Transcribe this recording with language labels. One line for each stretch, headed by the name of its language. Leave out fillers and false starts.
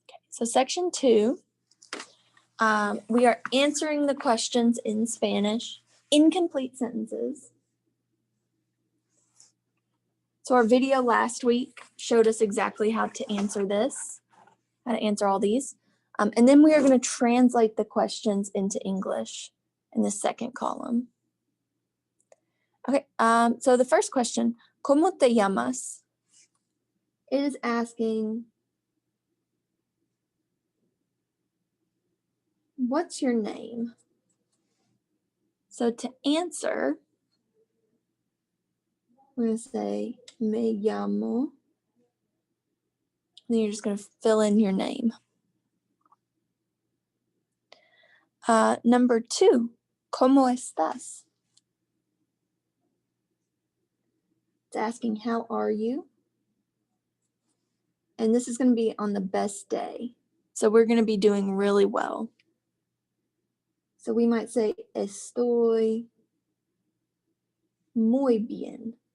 English: So section 2, we are answering the questions in Spanish, incomplete sentences. So our video last week showed us exactly how to answer this, how to answer all these. And then we are going to translate the questions into English in the second column. Okay, so the first question,
Spanish: ¿Cómo te llamas?
English: It is asking, what's your name? So to answer, we're going to say,
Spanish: me llamo.
English: Then you're just going to fill in your name. Number 2,
Spanish: ¿Cómo estás?
English: It's asking, how are you? And this is going to be on the best day. So we're going to be doing really well. So we might say,
Spanish: estoy muy bien.